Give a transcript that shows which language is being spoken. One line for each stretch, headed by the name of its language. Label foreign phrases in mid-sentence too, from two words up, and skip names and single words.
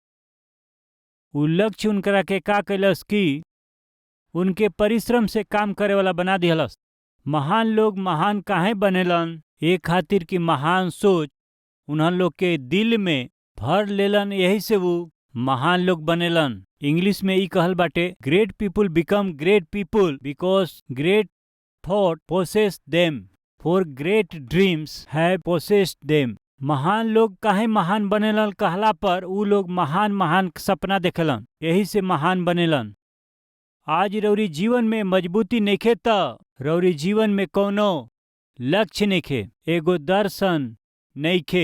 Bhojpuri: उ लक्ष्य उनकरा के का कैलस कि उनके परिश्रम से काम करे वाला बना दिहलस। महान लोग महान काहे बनेलन? ए खातिर कि महान सोच उन्हन लोग के दिल में भर लेलन, यही से वो महान लोग बनेलन। इंग्लिश में ई कहल बाटे,
English: Great people become great people because great thought possess them, for great dreams have possessed them.
Bhojpuri: महान लोग काहे महान बनेलन कहला पर उ लोग महान महान सपना देखेलन, यही से महान बनेलन। आज रौरी जीवन में मजबूती नइखे त रौरी जीवन में कोनो लक्ष्य नइखे, एगो दर्शन नइखे।